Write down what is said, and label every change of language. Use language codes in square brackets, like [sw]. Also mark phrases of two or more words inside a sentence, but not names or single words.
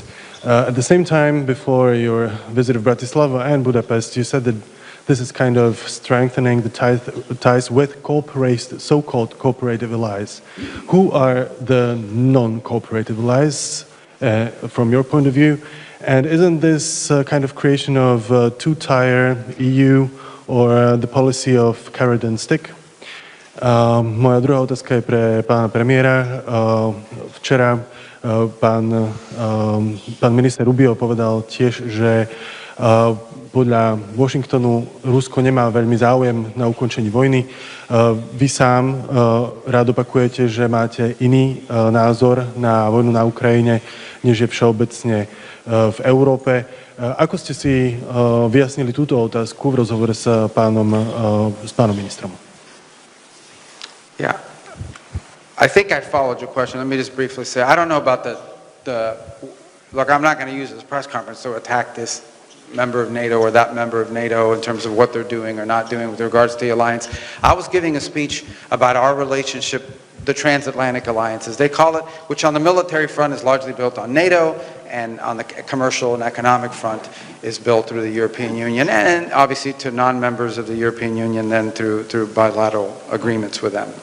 [en] At the same time, before your visit of Bratislava and Budapest, you said that this is kind of strengthening the ties with so-called cooperative allies. Who are the non-cooperative allies from your point of view? And isn't this kind of creation of two-tier EU or the policy of carrot and stick? [sk] Moja druhá otázka je pre pána premiéra. Včera pán minister Rubio povedal tiež, že podľa Washingtonu Rusko nemá veľmi záujem na ukončení vojny. Vy sám rád opakujete, že máte iný názor na vojnu na Ukrajine, než je všeobecne v Európe. Ako ste si vyjasnili túto otázku v rozhovore s pánom ministrom? [en] Yeah. I think I followed your question. Let me just briefly say, I don't know about look, I'm not going to use this press conference to attack this member of NATO or that member of NATO in terms of what they're doing or not doing with regards to the alliance. I was giving a speech about our relationship, the transatlantic alliances, they call it, which on the military front is largely built on NATO, and on the commercial and economic front is built through the European Union, and obviously to non-members of the European Union then through bilateral agreements with them.